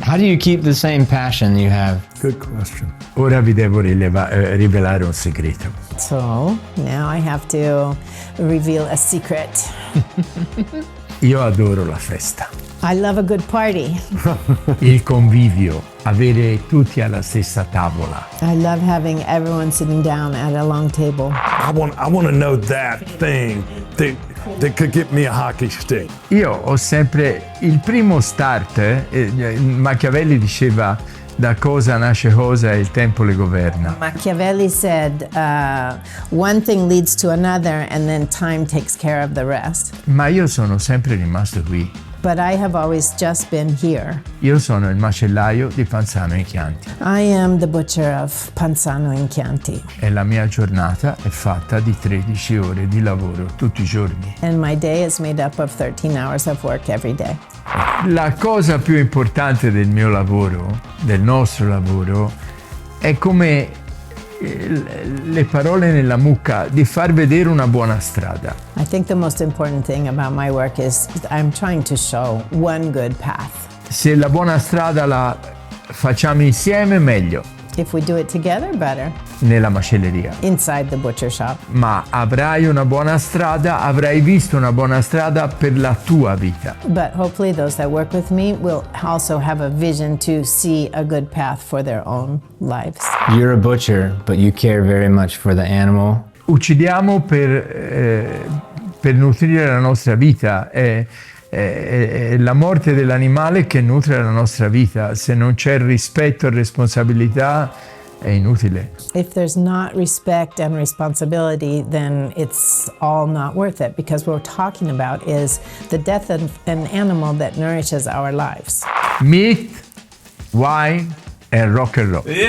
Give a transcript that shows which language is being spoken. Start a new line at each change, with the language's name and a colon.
English: How do you keep the same passion you have? Good question.
Italian: Ora vi devo rivelare un segreto.
English: So now I have to reveal a secret.
Italian: Io adoro la festa.
English: I love a good party.
Italian: Il convivio, avere tutti alla stessa tavola.
English: I love having everyone sitting down at a long table. I want to know that thing that could get me a hockey stick.
Italian: Io ho sempre il primo start, Machiavelli diceva da cosa nasce cosa e il tempo le governa.
English: Machiavelli said, one thing leads to another and then time takes care of the rest.
Italian: Ma io sono sempre rimasto qui.
English: But I have always just been here.
Italian: Io sono il macellaio di Panzano in Chianti.
English: I am the butcher of Panzano in Chianti.
Italian: E la mia giornata è fatta di 13 ore di lavoro tutti i giorni.
English: And my day is made up of 13 hours of work every day.
Italian: La cosa più importante del mio lavoro, del nostro lavoro, è come le parole nella mucca, di far vedere una buona strada.
English: I think the most important thing about my work is I'm trying to show one good path.
Italian: Se la buona strada la facciamo insieme, meglio.
English: If we do it together, better.
Italian: Nella macelleria.
English: Inside the butcher shop.
Italian: Ma avrai una buona strada, avrai visto una buona strada per la tua vita.
English: But hopefully those that work with me will also have a vision to see a good path for their own lives. You're a butcher, but you care very much for the animal.
Italian: Uccidiamo per nutrire la nostra vita. È la morte dell'animale che nutre la nostra vita. Se non c'è rispetto e responsabilità è inutile.
English: If there's not respect and responsibility, then it's all not worth it, because what we're talking about is the death of an animal that nourishes our lives. Meat, wine and rock and roll.